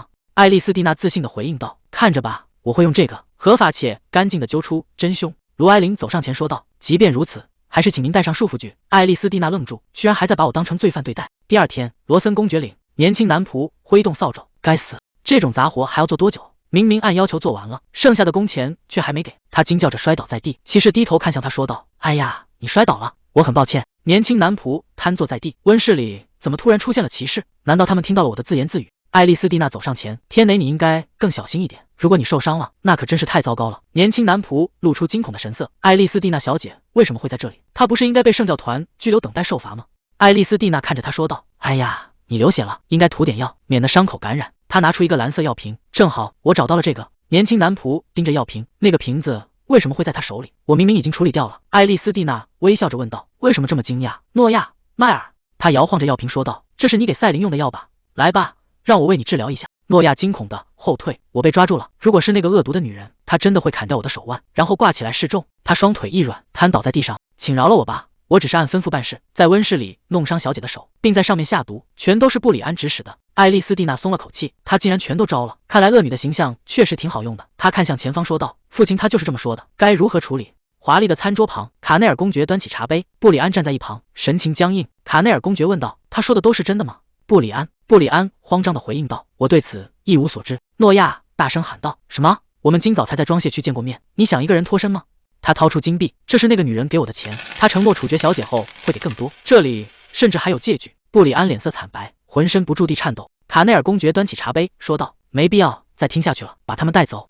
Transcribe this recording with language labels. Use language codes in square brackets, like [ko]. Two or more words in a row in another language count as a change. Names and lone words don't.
[zh] 艾莉絲蒂娜自信地回應道：“看着吧，我會用這個合法且乾淨地揪出真兇。” 盧埃琳走上前說道：“即便如此，還是請您帶上束縛具。” 艾莉絲蒂娜愣住，居然還在把我當成罪犯對待。第二天，羅森公爵領年輕男仆揮動掃帚，該死，這種雜活還要做多久？明明按要求做完了，剩下的工錢卻還沒給。他驚叫着摔倒在地，騎士低頭看向他說道：“哎呀，你摔倒了，我很抱歉。” 年輕男仆癱坐在地。溫室裡怎麼突然出現了骑士？難道他們聽到了我的自言自語？艾莉絲蒂娜走上前：“天雷，你應該更小心一點，如果你受傷了，那可真是太糟糕了。” 年輕男仆露出驚恐的神色：“艾莉絲蒂娜小姐為什麼會在這裡？她不是應該被聖教團拘留等待受罰嗎？” 艾莉絲蒂娜看着他說道：“哎呀，你流血了，應該塗點藥，免得傷口感染。” 他拿出一個藍色藥瓶：“正好，我找到了這個。”年輕男仆盯着藥瓶：“那个瓶子為什麼會在他手裡？我明明已經處理掉了。” 艾莉絲蒂娜微笑着問道：“為什麼這麼驚訝？”諾亞，邁爾，他搖晃着藥瓶說道：“這是你給賽琳用的藥吧？來吧，讓我為你治療一下。” 諾亞驚恐地後退：“我被抓住了！如果是那個惡毒的女人，她真的會砍掉我的手腕，然後掛起來示眾。” 他雙腿一軟，癱倒在地上：“請饒了我吧，我只是按吩咐辦事，在溫室裡弄傷小姐的手，並在上面下毒，全都是布里安指使的。” 艾莉絲蒂娜鬆了口氣，她竟然全都招了，看來惡女的形象確實挺好用的。她看向前方說道：“父親他就是這麼說的，該如何處理？” 華麗的餐桌旁，卡內爾公爵端起茶杯，布里安站在一旁，神情僵硬。卡內爾公爵問道：“他說的都是真的嗎？” 布里安慌張地回應道：“我對此一無所知。” 諾亞大聲喊道：“什麼？我們今早才在裝卸區見過面，你想一個人脫身嗎？”他掏出金幣：“這是那個女人給我的錢，她承諾處決小姐後會給更多，這裡甚至還有借據。” 布里安臉色慘白，渾身不住地顫抖。卡內爾公爵端起茶杯說道：“沒必要再聽下去了，把他們帶走。”